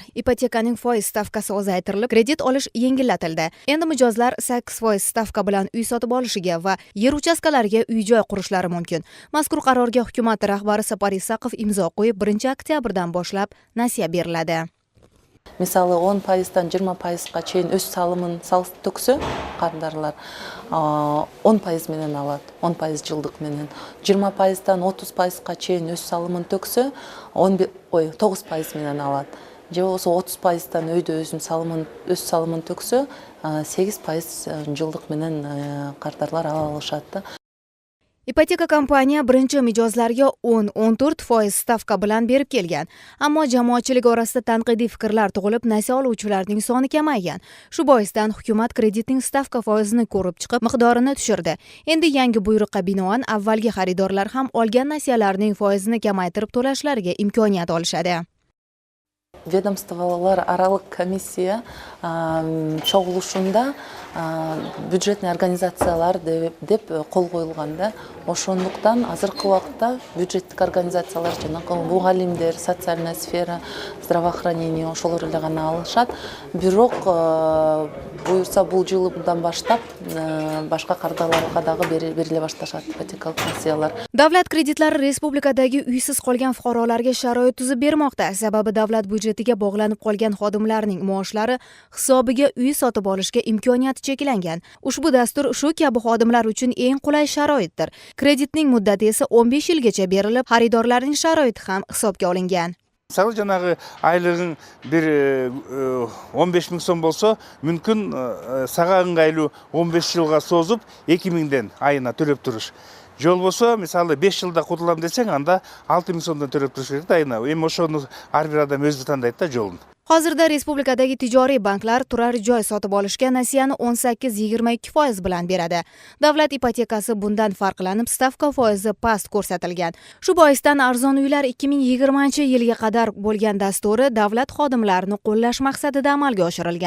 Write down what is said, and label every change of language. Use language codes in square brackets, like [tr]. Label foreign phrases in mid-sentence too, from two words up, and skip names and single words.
[uz] Ipotekaning foiz stavkasi ozaytirilib, kredit olish yengillantildi. Endi mijozlar 8% stavka bilan uy sotib olishiga va yer uchastkalariga uy-joy qurishlari mumkin. Mazkur qarorga hukumat rahbari Sapar Isaqov imzo qo'yib, 1-oktyabrdan boshlab nasiya beriladi. [ky] Misалы 10%dan 20%га чейин өз салымын төксө, кардарлар 10% менен алат, 10% жылдык менен. 20%dan 30%га чейин өз салымын төксө, 9% менен алат. Же болсо 30%dan өйдө өз салымын төксө, 8% жылдык менен кардарлар ала алышат. [uz] Ipoteka kompaniya birinchi mijozlarga 10-14% stavka bilan berib kelgan. Ammo jamoatchilik orasida tanqidiy fikrlar tug'ilib, nasiya oluvchilarning soni kamaygan. Shu boisdan hukumat kreditning stavka foizini ko'rib chiqib, miqdorini tushirdi. Endi yangi buyruqqa binoan avvalgi xaridorlar ham olgan nasiyalarning foizini kamaytirib to'lashlariga imkoniyat olishadi. [ky] Ведомстволар аралык комиссия чогулушунда бюджетный организациялар деп кол коюлганда, ошондуктан азыркы убакта бюджеттик организациялар жанагы мугалимдер, [ru] социальная сфера, здравоохранение [ky] ошолор эле гана алышат. Бирок буюрса бул жылдан баштап башка кардарларга дагы бериле башташат ипотекалык несиялар. [uz] Davlat kreditlari respublikadagi uysiz qolgan fuqarolarga sharoit tuzib bermoqda. Sababi davlat byudjetiga bog'lanib qolgan xodimlarning maoshlari hisobiga uy sotib olishga imkoniyati cheklangan. Ushbu dastur shu kabi xodimlar uchun eng qulay sharoitdir. Kreditning muddati esa 15 yilgacha berilib, xaridorlarning sharoiti ham hisobga olingan. [kk] Мысалы, жаңағы айлығың бір 15 мың сом болса, мүмкін саға ыңғайлы 15 жылға созып, 2 мыңден айына төлеп тұрыш. Жол болса, мысалы 5 жылда құтылам десең, анда 6 мың сомдан төлеп тұрыш керек айына. [ky] Эми ошону ар бир адам өзү тандайт да жолун. [uz] Hozirda respublikadagi tijoriy banklar turar joy sotib olishga nasiyani 18-22% bilan beradi. Davlat ipotekasi bundan farqlanib, stavka foizi past ko'rsatilgan. Shu boisdan arzon uylar 2020-yilga qadar bo'lgan dasturi davlat xodimlarini qo'llash maqsadida amalga oshirilgan.